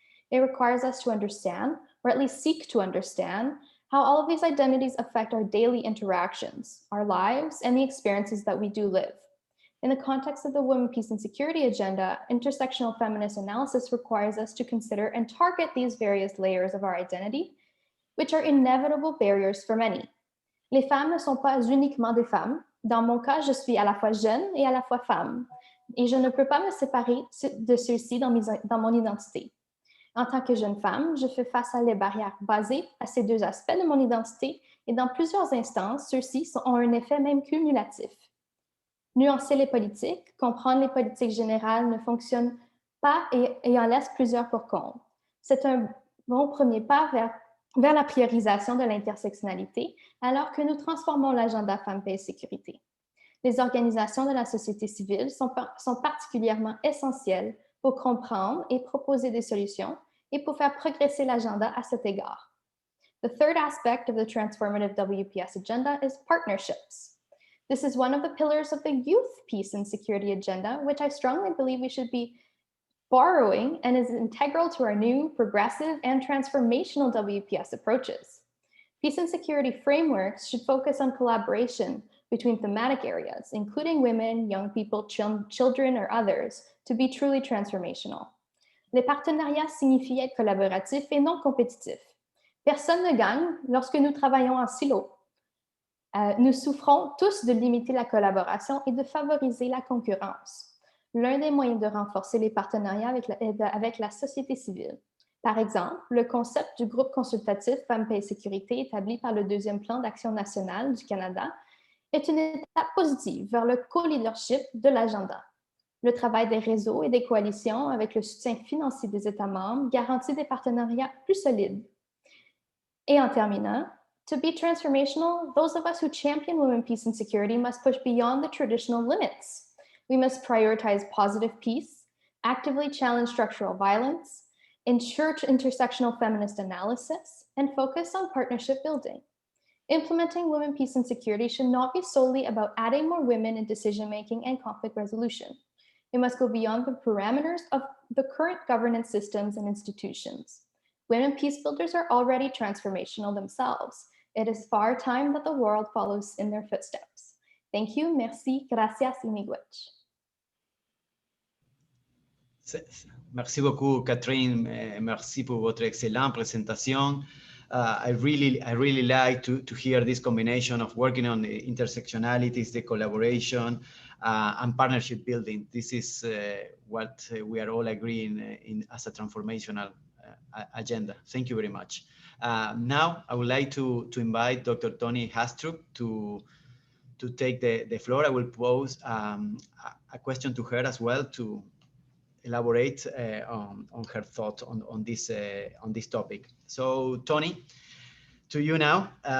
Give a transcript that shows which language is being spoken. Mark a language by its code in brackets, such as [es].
[en] It requires us to understand, or at least seek to understand, how all of these identities affect our daily interactions, our lives, and the experiences that we do live. In the context of the Women, Peace and Security agenda, intersectional feminist analysis requires us to consider and target these various layers of our identity, which are inevitable barriers for many. [fr] Les femmes ne sont pas uniquement des femmes. Dans mon cas, je suis à la fois jeune et à la fois femme, et je ne peux pas me séparer de ceux-ci dans mon identité. En tant que jeune femme, je fais face à les barrières basées à ces deux aspects de mon identité, et dans plusieurs instances, ceux-ci ont un effet même cumulatif. Nuancer les politiques, comprendre les politiques générales ne fonctionne pas et en laisse plusieurs pour compte. C'est un bon premier pas vers la priorisation de l'intersectionnalité, alors que nous transformons l'agenda Femmes, Paix et Sécurité. Les organisations de la société civile sont particulièrement essentielles pour comprendre et proposer des solutions et pour faire progresser l'agenda à cet égard. [en] The third aspect of the Transformative WPS agenda is partnerships. This is one of the pillars of the Youth, Peace and Security agenda, which I strongly believe we should be borrowing and is integral to our new, progressive, and transformational WPS approaches. Peace and security frameworks should focus on collaboration between thematic areas, including women, young people, children, or others, to be truly transformational. [fr] Les partenariats signifient être collaboratifs et non compétitifs. Personne ne gagne lorsque nous travaillons en silo. Nous souffrons tous de limiter la collaboration et de favoriser la concurrence. L'un des moyens de renforcer les partenariats avec la société civile. Par exemple, le concept du groupe consultatif Femmes, Paix et Sécurité établi par le deuxième plan d'action national du Canada est une étape positive vers le co-leadership de l'agenda. Le travail des réseaux et des coalitions avec le soutien financier des États membres garantit des partenariats plus solides. Et en terminant, [en] to be transformational, those of us who champion women, peace, and security must push beyond the traditional limits. We must prioritize positive peace, actively challenge structural violence, ensure intersectional feminist analysis, and focus on partnership building. Implementing women, peace, and security should not be solely about adding more women in decision-making and conflict resolution. It must go beyond the parameters of the current governance systems and institutions. Women peace builders are already transformational themselves. It is far time that the world follows in their footsteps. Thank you, merci, gracias y miigwech. [fr] Merci beaucoup, Catherine. Merci pour votre excellente présentation. [en] I really like to hear this combination of working on the intersectionalities, the collaboration, and partnership building. This is what we are all agreeing in as a transformational agenda. Thank you very much. Now, I would like to invite Dr. Toni Hastrup to take the floor. I will pose a question to her as well to elaborate on her thoughts on this topic. So, Toni, to you now.